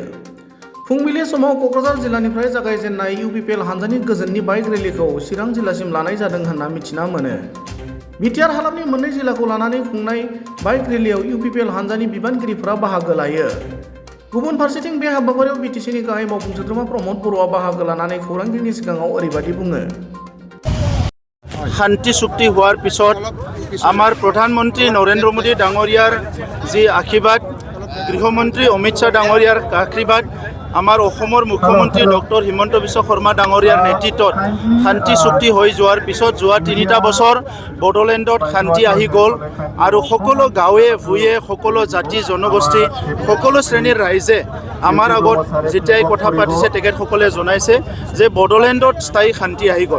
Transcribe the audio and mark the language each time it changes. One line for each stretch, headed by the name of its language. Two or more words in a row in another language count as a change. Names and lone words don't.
Bodo: फुंबिलि समाव क'क्राझार जिल्लानिफ्राय जागायजेननाय इउपिपिएल हान्जानि गोजोननि बाइक रेलिखौ चिरां जिल्लासिम लानाय जादों होनना मिथिना मोनो। बिटिआर हालामनि मोननै जिल्लाखौ लानानै खुंनाय बाइक रेलियाव इउपिपिएल हान्जानि बिबानगिरिफोरा बाहागो लायो। गुबुन फारसेथिं बे हाबाफारियाव बिटिसिनि गाहाय मावफुं सोद्रोमा प्रमद बर'आ बाहागो लानानै खौरांगिरिनि सिगाङाव ओरैबायदि बुङो।
Assamese: শান্তি চুক্তি হোৱাৰ পিছত আমাৰ প্ৰধানমন্ত্ৰী নৰেন্দ্ৰ মোদী ডাঙৰীয়াৰ যি আশীৰ্বাদ, গৃহমন্ত্ৰী অমিত শ্বাহ ডাঙৰীয়াৰ আশীৰ্বাদ, আমাৰ অসমৰ মুখ্যমন্ত্ৰী ডক্টৰ হিমন্ত বিশ্ব শৰ্মা ডাঙৰীয়াৰ নেতৃত্বত শান্তি চুক্তি হৈ যোৱাৰ পিছত যোৱা ৩টা বছৰ বড়োলেণ্ডত শান্তি আহি গ'ল আৰু সকলো গাঁৱে ভূঞে সকলো জাতি জনগোষ্ঠী সকলো শ্ৰেণীৰ ৰাইজে আমাৰ আগত যেতিয়াই কথা পাতিছে তেখেতসকলে জনাইছে যে বড়োলেণ্ডত স্থায়ী শান্তি আহি গ'ল।